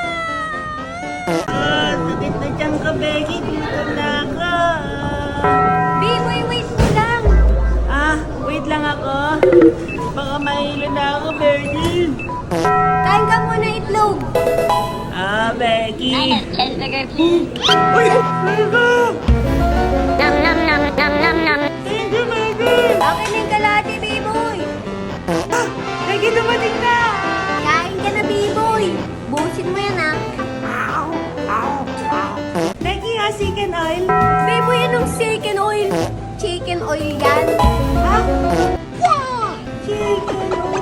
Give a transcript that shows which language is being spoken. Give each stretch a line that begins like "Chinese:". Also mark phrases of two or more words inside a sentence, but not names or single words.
Filipino: Ah, tutik na dyan ka, Becky. Dito na ka. Biboy, wait mo lang! Ah, wait lang ako. Baka mahilo na ako, Becky. Kain ka muna itlog! Ah, Becky. Uy! Uy! Becky! Nam nam nam nam nam nam!
English: Thank you, Becky!
Filipino: Akin na yung kalate, Biboy! Ah, Becky, dumating na! Kain ka na, Biboy! Busin mo yan, ah!
English: Becky, ha, chicken oil.
Filipino: Biboy, anong
English: chicken oil? Chicken oil
Filipino: yan!
English: Ha? Chicken oil.